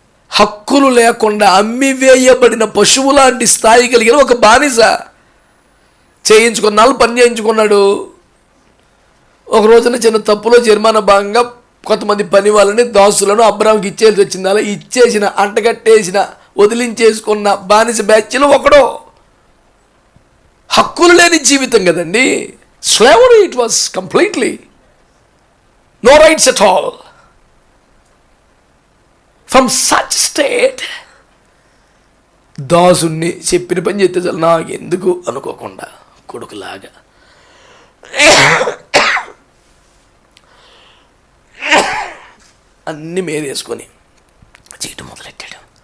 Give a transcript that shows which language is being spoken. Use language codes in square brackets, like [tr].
[te] హక్కులు లేకుండా అమ్మివేయబడిన పశువు లాంటి స్థాయి కలిగిన ఒక బానిస చేయించుకున్నాళ్ళు పని చేయించుకున్నాడు. ఒక రోజున చిన్న తప్పులో జరిమానా భాగంగా కొంతమంది పని వాళ్ళని, దాసులను అబ్రాహాంకి ఇచ్చేసి వచ్చింది. అలా ఇచ్చేసిన, అంటగట్టేసిన, వదిలించేసుకున్న బానిస బ్యాచ్లో ఒకడో. హక్కులు లేని జీవితం కదండి. Slavery. [en] It was completely no rights at all. From such state, [te] దాసుని చెప్పిన పని చేస్తే చాలు నాకు ఎందుకు అనుకోకుండా కొడుకులాగా అన్ని మీదేసుకొని చేయటం మొదలెట్టాడు.